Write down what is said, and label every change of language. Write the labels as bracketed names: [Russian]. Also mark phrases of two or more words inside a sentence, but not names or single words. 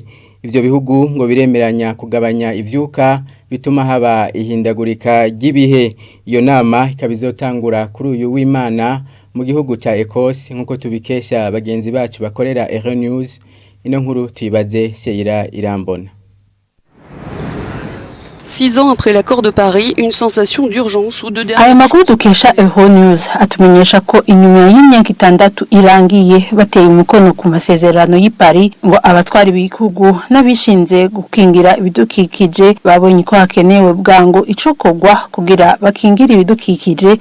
[Rundi] Ivyo bihugu ngo biremeranya kugabanya ivyuka bituma haba ihindagurika ry'ibihe. Iyo nama ikabizotangura kuri uyu w'Imana mu gihugu ca Ecosse nkuko tubikesha bagenzi bacu bakorera Euro News. Ino nkuru tuyibaze Sheira Irambona. [French] 6 ans après l'accord de Paris, une sensation d'urgence ou de dernière. [Rundi] Aya makuru dukesha Euro News atumenyesha ko inyuma y'imyaka 6 irangiye bateye umukono ku masezerano y'i Paris ngo abatwari b'igihugu n'abishinze gukingira ibidukikije babonye ko hakenewe bwango icokogwa kugira bakingira ibidukikije.